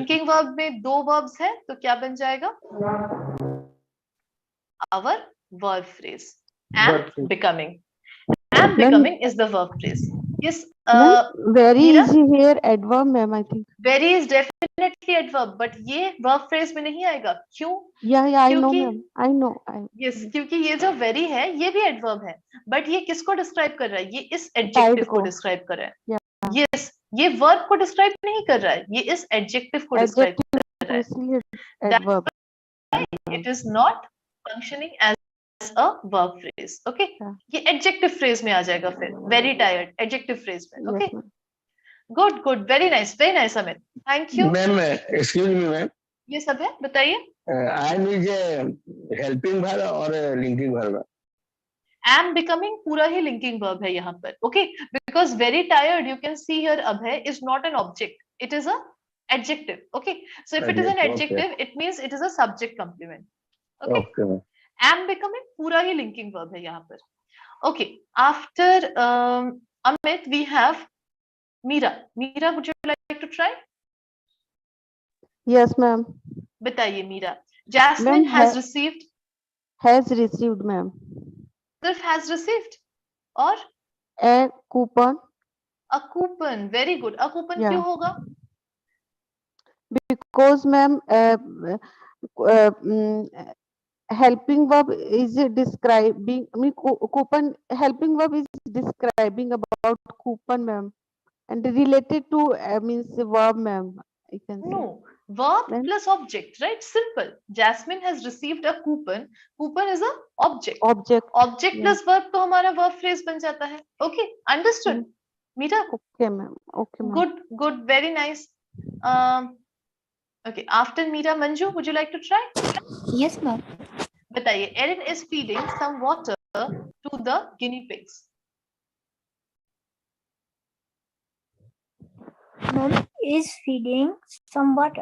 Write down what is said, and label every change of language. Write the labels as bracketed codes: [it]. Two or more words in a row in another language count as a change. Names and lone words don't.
[en] linking verb [hi] में दो verbs है तो क्या बन जाएगा [en] our verb phrase am Verb phrase. becoming am becoming is the verb phrase yes Very Meera? easy here, adverb, ma'am, I think. very is definitely adverb but [hi] ये [en] verb phrase [hi] में नहीं आएगा क्यों [en] Yeah, I know, [hi] क्योंकि- [en] ma'am. I know. [hi] yes क्योंकि ये जो very है ये भी adverb है but ये किसको describe कर रहा है ये इस adjective को को। describe कर रहा है [en] Yeah. [hi] yes ये verb को describe नहीं कर रहा है ये इस adjective को describe [en] Adjective, [hi] कर रहा है इसलिए [en] That's adverb. why it is not functioning as a verb phrase okay Yeah. [hi] ये [en] adjective phrase [hi] में आ जाएगा फिर [en] very tired adjective phrase [hi] में [en] Yes, okay ma'am. good very nice Amit thank you Ma'am, excuse me, ma'am. [hi] ये सब है बताइए [en] I am is a helping verb or a linking verb. am becoming [hi] पूरा ही [en] linking verb [hi] है यहाँ पर [en] okay because very tired you can see here abhay is not an object it is a adjective okay so if it is an Adjective, okay. adjective it means it is a subject complement okay Okay. ma'am. am becoming [hi] पूरा ही [en] linking verb [hi] है यहाँ पर [en] okay after Amit we have Meera would you like to try Yes, ma'am. [hi] बताइए Meera Jasmine [en] Ma'am, has received Has received, ma'am. [hi] सिर्फ [en] has received [hi] और [en] A coupon a coupon very good a coupon Yeah. [hi] क्यों होगा [en] because, ma'am, helping verb is describing. I mean, coupon helping verb is describing about coupon, ma'am, and related to means verb, ma'am. I can say. No, verb Then- plus object, right? Simple. Jasmine has received a coupon. Coupon is a object. Object. Object Yeah. plus verb [hi] तो हमारा [en] verb phrase [hi] बन जाता है. [en] Okay, understood. Meera, Okay, ma'am. Okay, ma'am. good, very nice. Okay, after Meera, Manju, would you like to try? Yes, ma'am. [hi] बताइए. [en] Erin is feeding some water to the guinea pigs. Ma'am is feeding some water.